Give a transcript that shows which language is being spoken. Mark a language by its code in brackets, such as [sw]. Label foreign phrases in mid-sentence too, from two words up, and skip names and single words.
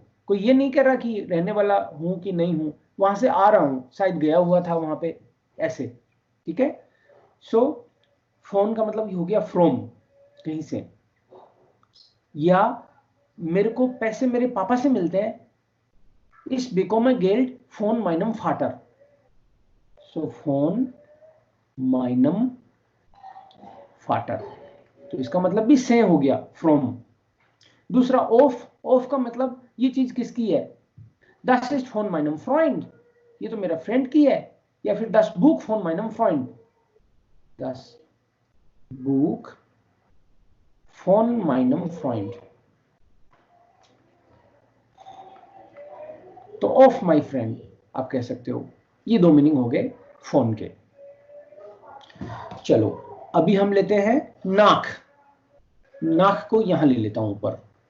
[hi] कोई ये नहीं कह रहा कि रहने वाला हूं कि नहीं हूं, वहां से आ रहा हूं, शायद गया हुआ था वहां पे, ऐसे, ठीक है। सो फोन का मतलब ये हो गया फ्रॉम, कहीं से, या मेरे को पैसे मेरे पापा से मिलते हैं, [de] ich bekomme Geld von meinem Vater, so von meinem Vater, [hi] तो इसका मतलब भी से हो गया फ्रॉम। दूसरा ऑफ, ऑफ का मतलब ये चीज किसकी है, [de] das ist von meinem Freund, [hi] ये तो मेरा फ्रेंड की है, या फिर [de] das Buch von meinem Freund, das Buch von meinem Freund, [hi] तो [en] of my friend [hi] आप कह सकते हो। ये 2 मीनिंग हो गए फोन के। चलो अभी हम लेते हैं नाक, नाक को यहां ले लेता हूं ऊपर।